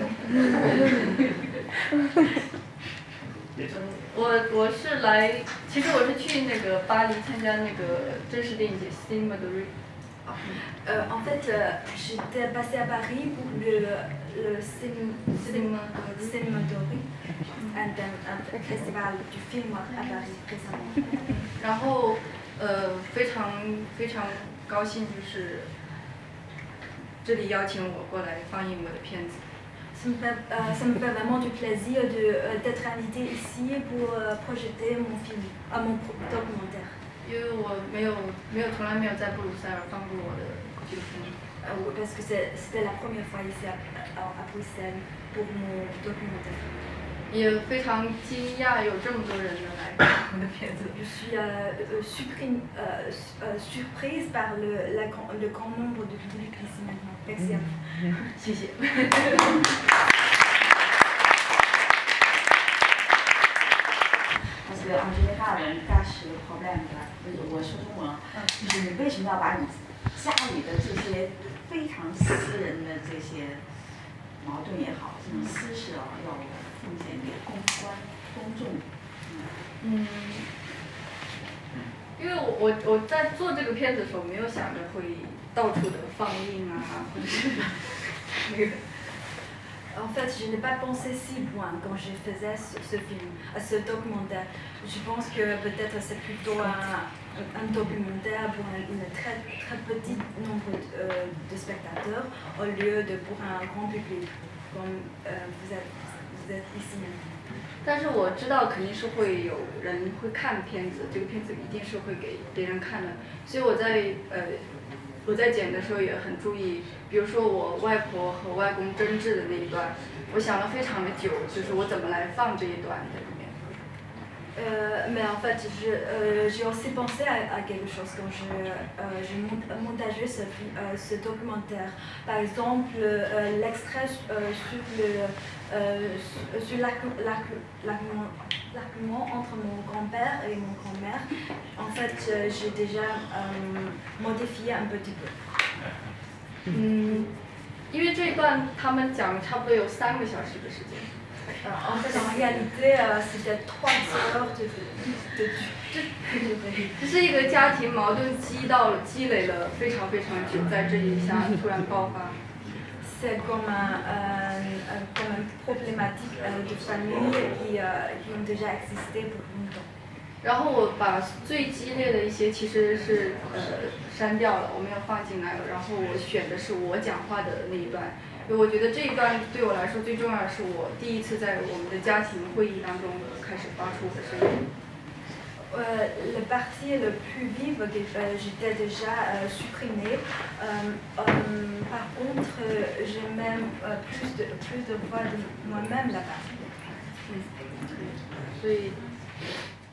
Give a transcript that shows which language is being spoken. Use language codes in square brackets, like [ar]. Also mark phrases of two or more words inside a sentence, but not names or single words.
[zh] 我是来，其实我是去那个巴黎参加那个真实电影节 Cinéma de Rue。 [fr] En fait, j'étais passée à Paris pour le Cinéma de Rue, un festival du film à Paris récemment. [zh] 然后非常高兴，就是这里邀请我过来放映我的片子。 [fr] Ça me fait vraiment du plaisir d'être invitée ici pour projeter mon film, mon documentaire. [zh] 因为我从来没有在布鲁塞尔放过我的纪录片。 [fr] Parce que c'était la première fois ici à Bruxelles pour mon documentaire. [zh] 也非常惊讶有这么多人来看我的片子。 [fr] Je suis surprise par le grand nombre de public ici maintenant. Merci à vous. [zh] 谢谢。 [fr] Parce que Angelica a un cache problème [zh] 我说中文啊，就是你为什么要把你家里的这些非常私人的这些矛盾也好，这种私事啊，要奉献给公众？因为我在做这个片子的时候，没有想着会到处的放映啊，或者是那个。 [fr] En fait, je n'ai pas pensé si loin quand je faisais ce film, ce documentaire. Je pense que peut-être c'est plutôt un documentaire pour un très petit nombre de spectateurs au lieu de pour un grand public, comme vous êtes ici maintenant. [zh] 但是我知道肯定是会有人会看片子，这个片子一定是会给别人看的，所以我在剪的时候也很注意，比如说我外婆和外公争执的那一段，我想了非常的久，就是我怎么来放这一段在里面。 [fr] Mais en fait, j'ai aussi pensé à quelque chose quand j'ai montagé ce documentaire. Par exemple, l'extrait sur l'argument entre mon grand-père et mon grand-mère. En fait, j'ai déjà modifié un petit peu. [zh] 因为这一段他们讲了差不多有3个小时的时间。 [fr] En fait, en réalité, c'était 3 heures de durée. [zh] 这是一个家庭矛盾积累了非常非常久，在这一下突然爆发。 [fr] C'est comme une problématique de famille qui ont déjà existé pour longtemps. [zh] 然后我把最激烈的一些其实是删掉了，我没有放进来了。然后我选的是我讲话的那一段，因为我觉得这一段对我来说最重要的是我第一次在我们的家庭会议当中开始发出我的声音。 [fr] La partie le plus vive que j'étais déjà supprimée. Par contre, j'ai même plus de voix de moi-même là-bas. [zh] 所以